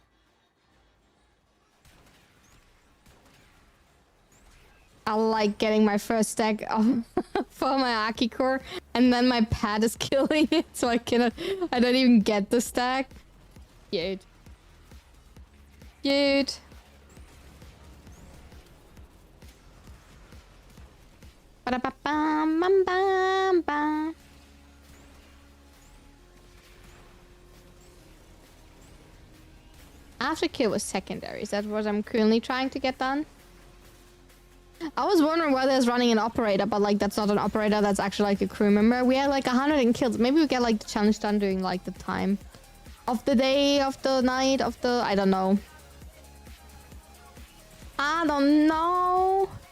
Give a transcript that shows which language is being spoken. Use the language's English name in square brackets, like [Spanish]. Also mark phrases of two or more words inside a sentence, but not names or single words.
[English] I like getting my first stack of for my Aki core, and then my pad is killing it, so I don't even get the stack. Cute. Cute. Ba-da-ba-bam-bam-bam-bam. Afterkill was secondary. Is that what I'm currently trying to get done? I was wondering why there's running an operator, but like that's not an operator, that's actually like a crew member. We had like 100 kills. Maybe we get like the challenge done during like the time of the day, of the night, of the... I don't know. I don't know.